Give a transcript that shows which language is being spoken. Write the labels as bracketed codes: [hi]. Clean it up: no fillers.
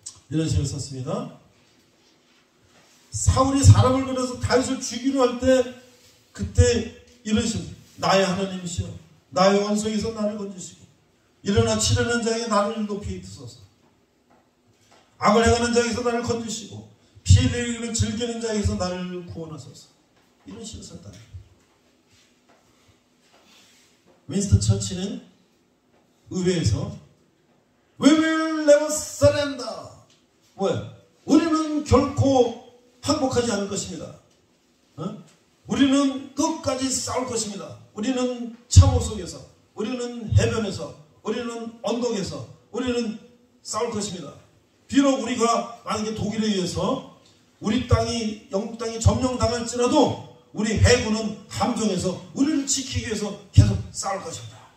[ko] 이런 시를 썼습니다. 사울이 사람을 보내서 다윗을 죽이려 할 때 그때 이런 시 나의 하나님이시여 나의 원수에게서 나를 건지시고 일어나 치려는 자에게 나를 높이 드소서. 악을 행하는 자에게서 나를 건지시고 피를 즐기는 자에게서 나를 구원하소서. 이런 시를 썼다. 윈스턴 처칠은 의회에서 [en] We will never surrender. [ko] 뭐야? 우리는 결코 항복하지 않을 것입니다. 우리는 끝까지 싸울 것입니다. 우리는 참호 속에서, 우리는 해변에서, 우리는 언덕에서, 우리는 싸울 것입니다. 비록 우리가 만약에 독일에 의해서 우리 땅이 영국 땅이 점령당할지라도 우리 해군은 함정에서 우리를 지키기 위해서 계속 싸울 것입니다.